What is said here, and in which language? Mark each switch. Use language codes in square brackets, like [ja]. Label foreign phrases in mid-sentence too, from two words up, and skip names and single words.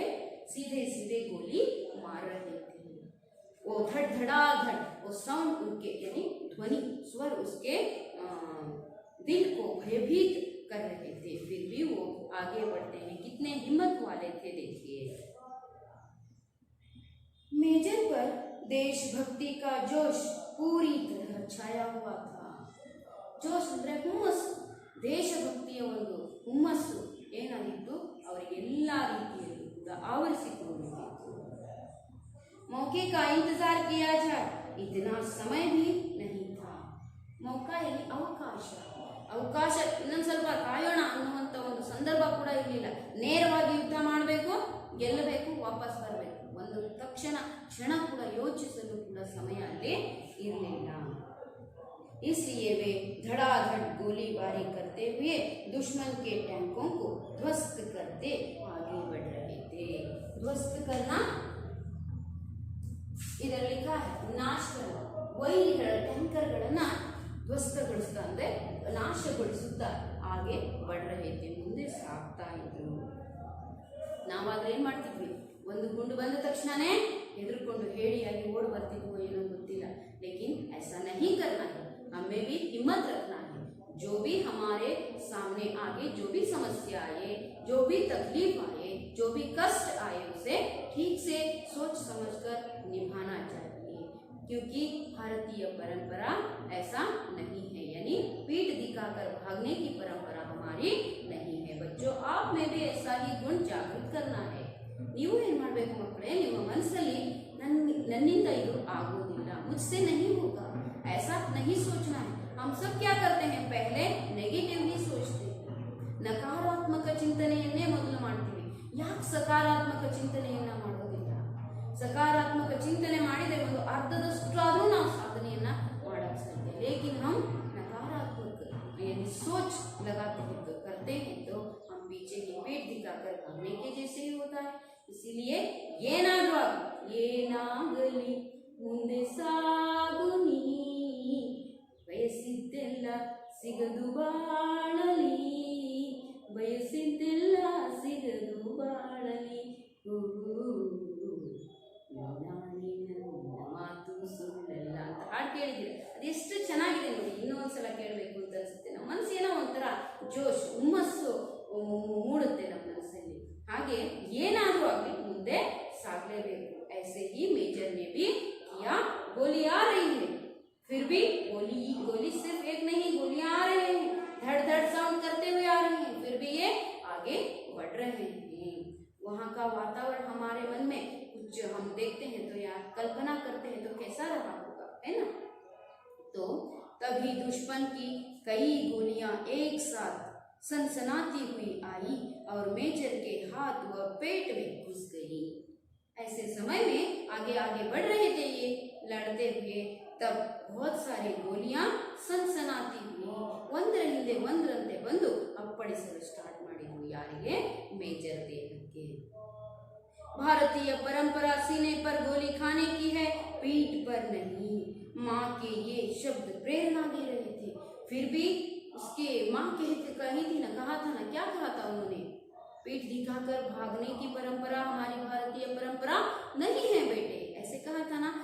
[hi] सीधे सीधे गोली मार रहे थे. वो धड़ धड़ाधड़, वो साउंड उनके यानी ध्वनि, स्वर उसके दिल को भयभीत कर रहे थे. फिर भी वो आगे बढ़ते हैं. कितने हिम्मत वाले थे देखिए. मेजर पर देशभक्ति का जोश पूरी तरह छाया हुआ था. [kn] जोश ಅಂದ್ರೆ ಹುಮ್ಮಸ್ಸು, ದೇಶಭಕ್ತಿಯ ಒಂದು ಹುಮ್ಮಸ್ಸು ಏನಾಗಿತ್ತು ಅವರಿಗೆ ಎಲ್ಲ ರೀತಿಯಲ್ಲೂ ಕೂಡ ಆವರಿಸಿಕೊಂಡಿತ್ತು. [hi] मौके का इंतजार किया जाए इतना समय भी नहीं था. मौका यानी ಅವಕಾಶ. [kn] ಅವಕಾಶ ಇನ್ನೊಂದು ಸ್ವಲ್ಪ ಕಾಯೋಣ ಅನ್ನುವಂಥ ಒಂದು ಸಂದರ್ಭ ಕೂಡ ಇರಲಿಲ್ಲ. ನೇರವಾಗಿ ಯುದ್ಧ ಮಾಡಬೇಕು, ಗೆಲ್ಲಬೇಕು, ವಾಪಸ್ ಬರಬೇಕು. ಒಂದು ಕ್ಷಣ ಕೂಡ ಯೋಚಿಸಲು ಕೂಡ ಸಮಯ ಅಲ್ಲಿ ಇರಲಿಲ್ಲ. [hi] इसलिए वे धड़ाधड़ गोलीबारी करते हुए दुश्मन के टैंकों को ध्वस्त करते आगे बढ़ रहे थे. ध्वस्त करना इधर लिखा है नाश करना. [kn] ವೈರಿಗಳ ಟ್ಯಾಂಕರ್ಗಳನ್ನ ಧ್ವಸ್ತಗೊಳಿಸ್ತಾ ಅಂದ್ರೆ ನಾಶಗೊಳಿಸುತ್ತಾ ಹಾಗೆ [hi] बढ़ रहे थे, [kn] ಮುಂದೆ ಸಾಗ್ತಾ ಇದ್ರು. ನಾವಾದ್ರೆ ಏನ್ ಮಾಡ್ತಿದ್ವಿ? ಒಂದು ಗುಂಡು ಬಂದ ತಕ್ಷಣನೇ ಹೆದರ್ಕೊಂಡು ಹೇಳಿಯಾಗಿ ಓಡಿ ಬರ್ತಿದ್ವು, ಏನೋ ಗೊತ್ತಿಲ್ಲ. [hi] लेकिन ऐसा नहीं करना है. हमें भी हिम्मत रखना है. जो भी हमारे सामने आगे जो भी समस्या आए, जो भी तकलीफ आए, जो भी कष्ट आए, उसे ठीक से सोच समझकर निभाना चाहिए. क्योंकि भारतीय परंपरा ऐसा नहीं है, यानी पीठ दिखाकर भागने की परंपरा हमारी नहीं है. बच्चों, आप में भी ऐसा ही गुण जागृत करना है. [kn] ನೀವು ಏನು ಮಾಡಬೇಕು ಮಕ್ಕಳೇ? ನಿಮ್ಮ ಮನಸ್ಸಲ್ಲಿ ನನ್ನಿಂದ ಇದು ಆಗೋದಿಲ್ಲ, [hi] मुझसे नहीं होगा, ऐसा नहीं सोचना है. हम सब क्या करते हैं? पहले नेगेटिव ही सोचते हैं. [kn] ನಕಾರಾತ್ಮಕ ಚಿಂತನೆಯನ್ನೇ ಮೊದಲು ಮಾಡ್ತೀವಿ. ಯಾಕೆ ಸಕಾರಾತ್ಮಕ ಚಿಂತನೆಯನ್ನ ಮಾಡೋದಿಲ್ಲ? ಸಕಾರಾತ್ಮಕ ಚಿಂತನೆ ಮಾಡಿದರೆ ಒಂದು ಅರ್ಧದಷ್ಟಾದರೂ ನಾವು ಸಾಧನೆಯನ್ನ ಮಾಡಕ್ಕೆ ಸಾಧ್ಯ. [hi] लेकिन हम नकारात्मक यानी सोच लगाते हैं तो करते हैं तो हम पीछे ही पेट दिखाकर भागने के जैसे ही होता है. [kn] इसीलिए ಏನಾಗಲಿ ಮುಂದೆ ಸಾಗು ನೀ ಬಯಸಿದ್ದೆಲ್ಲ ಸಿಗದು ಬಾಳಲಿ ಬಯಸಿದ್ದೆಲ್ಲ ಸಿಗದು ಬಾಳಲಿ ನಾನೇ ನನ್ನ ಮಾತು ಸುಳ್ಳಲ್ಲ ಅಂತ ಹಾಡು ಕೇಳಿದ್ದೀರಿ. ಅದೆಷ್ಟು ಚೆನ್ನಾಗಿದೆ ನೋಡಿ, ಇನ್ನೂ ಒಂದ್ಸಲ ಕೇಳಬೇಕು ಅಂತ ಅನಿಸುತ್ತೆ. ನಮ್ಮ ಮನಸ್ಸು ಏನೋ ಒಂಥರ ಜೋಶ್ ಹುಮ್ಮಸ್ಸು ಮೂಡುತ್ತೆ ನಮ್ಮ ಮನಸ್ಸಲ್ಲಿ. ಹಾಗೆ ಏನಾದರೂ ಆಗಲಿ ಮುಂದೆ ಸಾಗಲೇಬೇಕು. [hi] ऐसे ही मेजर ने भी किया, गोली आ रही है फिर भी गोली सिर्फ एक नहीं, गोलियां आ रहे हैं, धड़ धड़ साउंड करते हुए आ रहे हैं, फिर भी ये आगे बढ़ रहे हैं। वहाँ का वातावरण हमारे मन में कुछ हम देखते हैं तो या कल्पना करते हैं तो कैसा रहा होगा, है ना। तो तभी दुश्मन की कई गोलियां एक साथ सनसनाती हुई आई और मेजर के हाथ व पेट में घुस गई। ऐसे समय में आगे आगे बढ़ रहे थे ये लड़ते हुए, तब बहुत सारी गोलियां सनसनाती हुई [kn] ಒಂದರ ಹಿಂದೆ ಒಂದರಂತೆ ಬಂದು ಅಪ್ಪಳಿಸಲು ಸ್ಟಾರ್ಟ್ ಮಾಡಿದ್ವು. ಯಾರಿಗೆ? ಮೇಜರ್ ದೇಹಕ್ಕೆ. [hi] भारतीय परंपरा सीने पर गोली खाने की है, पीठ पर नहीं। माँ के ये शब्द प्रेरणा दे रहे थे। फिर भी उसके माँ कही थी ना, कहा था ना, क्या कहा था उन्होंने? पीठ दिखाकर भागने की परंपरा हमारी भारतीय परंपरा नहीं है बेटे, ऐसे कहा था ना।